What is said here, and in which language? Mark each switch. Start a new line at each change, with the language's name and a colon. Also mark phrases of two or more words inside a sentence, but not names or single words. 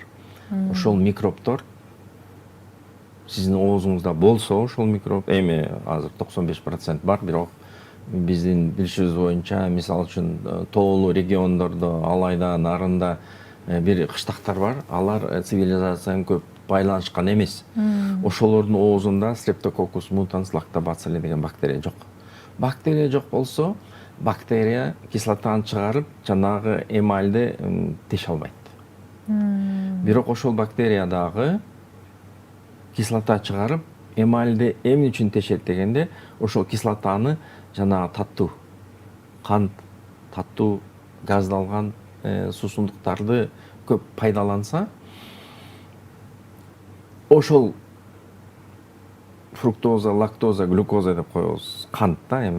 Kyrgyz: Ошол микробтор сиздин оозуңузда болсо, ошол микроб эми азыр 95% бар, бирок биздин билишибиз боюнча, мисалы үчүн тоолуу региондордо, Алайда, Нарында бир кыштактар бар. Алар цивилизацияны көп байланышкан эмес. Ошолордун оозунда Streptococcus mutans lactobacilli деген бактерия жок. Бактерия жок болсо, бактерия кислотаны чыгарып, жанагы эмальди теше албайт. Бирок ошол бактерия дагы кислота чыгарып, эмальди эмне үчүн тешет дегенде, ошол кислотаны жанагы таттуу, кант, таттуу, газдалган суусундуктарды көп пайдаланса, ошол фруктоза, лактоза, глюкоза деп коебуз, кант да эми.